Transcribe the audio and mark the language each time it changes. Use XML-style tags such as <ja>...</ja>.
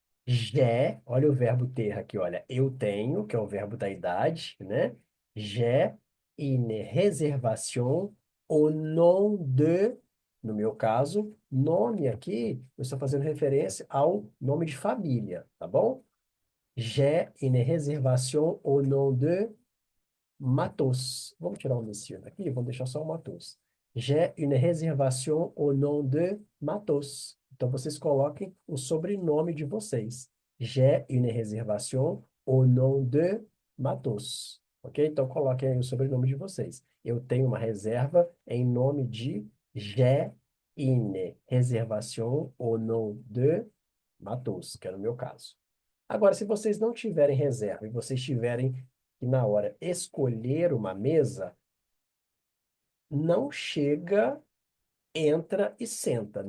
<pt>J'ai, olha o verbo ter aqui, olha, eu tenho, que é o verbo da idade, né?</pt> <fr>J'ai une réservation au nom de,</fr> <pt>no meu caso, nome aqui, eu estou fazendo referência ao nome de família, tá bom?</pt> <fr>J'ai une réservation au nom de Matos.</fr> <pt>Vamos tirar o monsieur daqui, vamos deixar só o Matos.</pt> <fr>J'ai une réservation au nom de Matos.</fr> <pt>Então, vocês coloquem o sobrenome de vocês.</pt> <fr>J'ai une réservation au nom de Matos.</fr> <pt>Ok? Então, coloquem aí o sobrenome de vocês. Eu tenho uma reserva em nome de</pt> <fr>J'ai une réservation au nom de Matos,</fr> <pt>que é no meu caso. Agora, se vocês não tiverem reserva e vocês tiverem que, na hora, escolher uma mesa, não chega, entra e senta.</pt>